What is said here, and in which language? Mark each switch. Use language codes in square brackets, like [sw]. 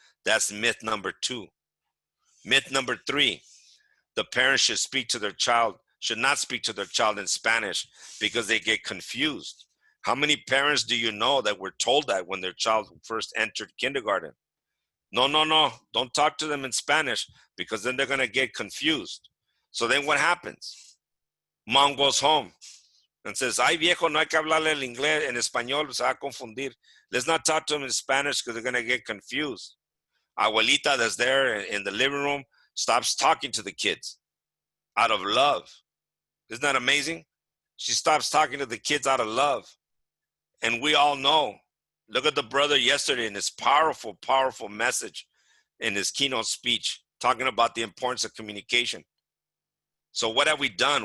[en] That's myth number 2. Myth number 3, the parents should not speak to their child in Spanish because they get confused. How many parents do you know that were told that when their child first entered kindergarten? No, don't talk to them in Spanish because then they're going to get confused. So then what happens? Mom goes home and says, [es] ay viejo, no hay que hablarle el inglés, en español, se va a confundir. [en] Let's not talk to them in Spanish because they're going to get confused. Abuelita that's there in the living room stops talking to the kids out of love. Isn't that amazing? She stops talking to the kids out of love. And we all know. Look at the brother yesterday in his powerful, powerful message in his keynote speech, talking about the importance of communication. So what have we done?